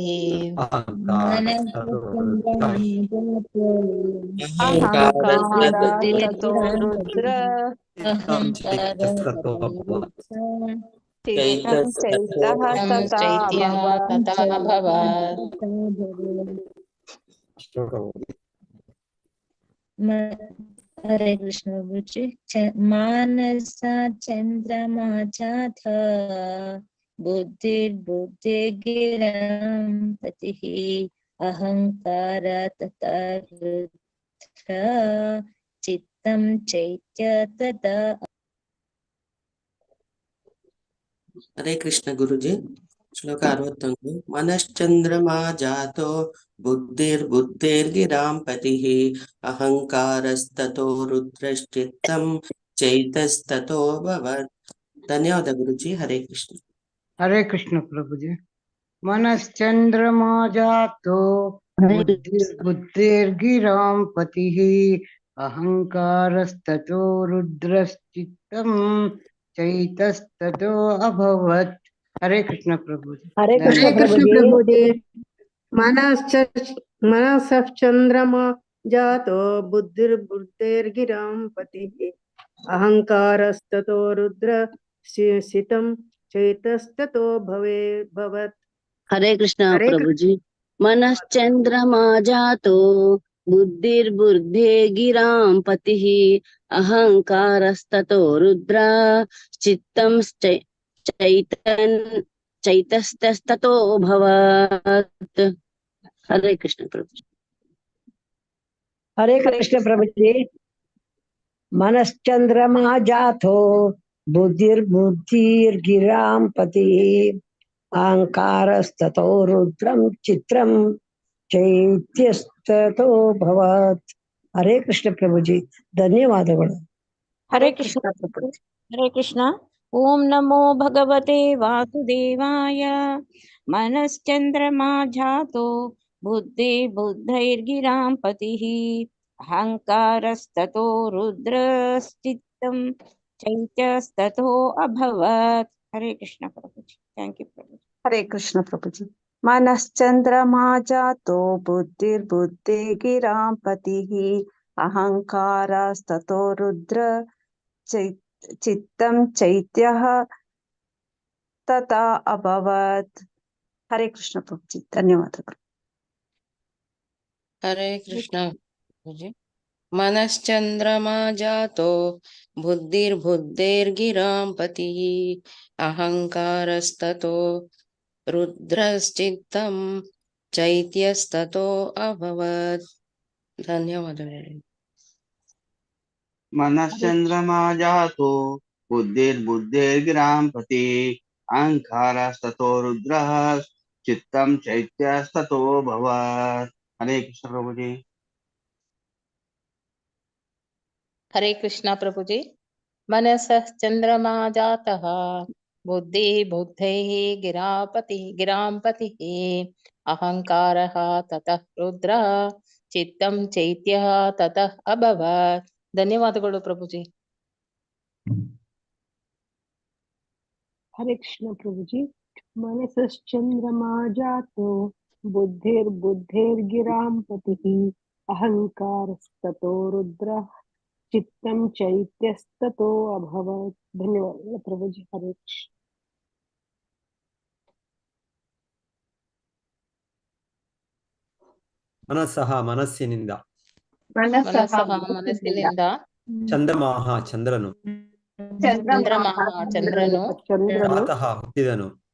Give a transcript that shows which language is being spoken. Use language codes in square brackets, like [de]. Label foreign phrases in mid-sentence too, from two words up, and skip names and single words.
[sa] अहंकारस्ततो अहंकार ततो रुद्र चित्तं चैत्यस्ततो अभवत्। चित्तं चैतः तथा चैत्य भवत्। तथा भवत्। [hi] हरे कृष्ण प्रभु जी। [sa] मानसा चंद्रमा जाथ बुद्धिर्बुद्धिर्गिरां पतिः अहंकार तथा रुद्र चित्तं चैत्य तथा। [hi] हरे कृष्ण गुरुजी। [sa] श्लोक 61 मनश्चंद्रमा जातो बुद्धिर्बुद्धिर्गिरां पतिः अहंकारस्ततो रुद्रश्चित्तं चैतस्ततो भवत्। [hi] धन्यवाद गुरुजी। हरे कृष्ण। हरे कृष्ण प्रभु जी। [sa] मनश्चंद्रमा जातो बुद्धिर्गिरां पतिः अहङ्कारस्ततो रुद्रश्चित्तं चैतस्ततो अभवत्। [hi] हरे कृष्ण प्रभु जी। हरे कृष्ण प्रभु जी। [sa] मनसश्चंद्रमा जातो बुद्धिर्बुद्धेर्गिरां पतिः अहंकारस्ततो रुद्र सितं चैतस्ततो भवत्। [hi] हरे कृष्ण प्रभु जी। [sa] मनश्चंद्रमा जातो बुद्धिर्बुद्धे गिरां पतिः अहंकारस्ततो रुद्र चित्तं चैतस्ततो भवत्। [hi] हरे कृष्ण प्रभु जी। हरे कृष्ण प्रभु जी। [sa] मनश्चंद्रमा जातो बुद्धिर्गिरां पतिः अहंकारस्ततो रुद्रं चित्रं चैत्यस्ततो भवत्। [hi] हरे कृष्ण प्रभु जी, [kn] ಧನ್ಯವಾದಗಳು. [sa] ಹರೇ ಕೃಷ್ಣ ಹರೇ ಕೃಷ್ಣ. ಓಂ ನಮೋ ಭಗವತೆ ವಾಸುದೇವಾಯ. ಮನಶ್ಚಂದ್ರಮಾ ಜಾತೋ ಬುದ್ಧೈರ್ಗಿರಾಂ ಪತಿಃ ಅಹಂಕಾರಸ್ತತೋ ರುದ್ರಶ್ಚಿತ್ತಂ ಚೈತ್ಯಸ್ತತೋ ಅಭವತ್. [kn] ಹರೇ ಕೃಷ್ಣ ಪ್ರಭುಜಿ. [en] thank you [kn] ಪ್ರಭುಜಿ. [hi] हरे कृष्ण प्रभु जी। [sa] मनश्चंद्रमा जातो बुद्धिर्बुद्धे गिरां पतिः अहंकारस्ततो रुद्र चित्तं चैत्यः तथा अभवत्। [hi] हरे कृष्ण प्रभु जी, धन्यवाद। हरे कृष्ण प्रभुजी। [sa] मनश्चंद्रमा जातो बुद्धिर्बुद्धेर्गिरां पतिः अहंकारस्ततो रुद्रश्चित्तं चैत्यस्ततो अभवत्. [kn] ಧನ್ಯವಾದಗಳು. [sa] मनश्चंद्रमा जातो बुद्धिर्बुद्धेर्गिरां पतिः अहंकारस्ततो रुद्रः चित्तं चैत्यस्ततो भवत्। [hi] हरे कृष्ण प्रभु जी। हरे कृष्ण प्रभु जी। [sa] मनसः चंद्रमा जातः बुद्धिः गिरां पतिः अहंकारः ततः रुद्रः चित्तं चैत्यः ततः अभवत्. [kn] ಧನ್ಯವಾದಗಳು ಪ್ರಭುಜಿ. [hi] हरे कृष्ण प्रभु जी। [sa] मनसश्चंद्रमा जातो बुद्धिर्गिरां पतिः अहंकारस्ततो रुद्रः चित्तं चैत्यस्ततो अभवत्. [hi] धन्यवाद प्रभु जी। हरे कृष्ण. [kn] ಮನಸ್ಸಃ ಮನಸ್ಸಿನಿಂದ, ಮನಸ್ಸಿನಿಂದ, ಚಂದ್ರಮಾಹ ಚಂದ್ರನು, ಚಂದ್ರನು, ಜಾತಃ ಹುಟ್ಟಿದನು,